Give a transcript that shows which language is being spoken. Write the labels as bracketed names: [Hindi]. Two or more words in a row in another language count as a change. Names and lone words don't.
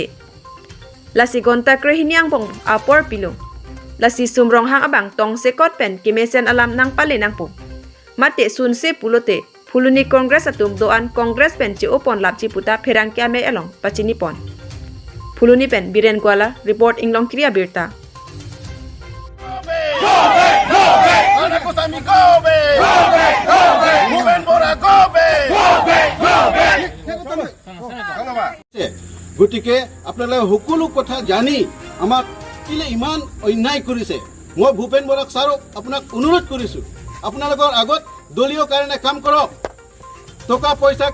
[Karbi] Lasi gonta krehiniang bong apor pilong. Lasi sumrong hang abang tong sekot pen kimesen alam nang pale nang po. Mate sun se pulote Phuluni Congress atum doan Congress pen ci opon lap ci puta pherang kya me along pachini pon. Phuluni pen Biren Gwala report inglong kriya birta. [Assamese] গতিকে আপোনালোকে সকলো কথা জানি আমাক কিলে ইমান অন্যায় কৰিছে মই ভূপেন বৰাক ছাৰক আপোনাক অনুৰোধ কৰিছো আপোনালোকৰ আগত দলীয় কাৰণে কাম কৰক টকা পইচাৰ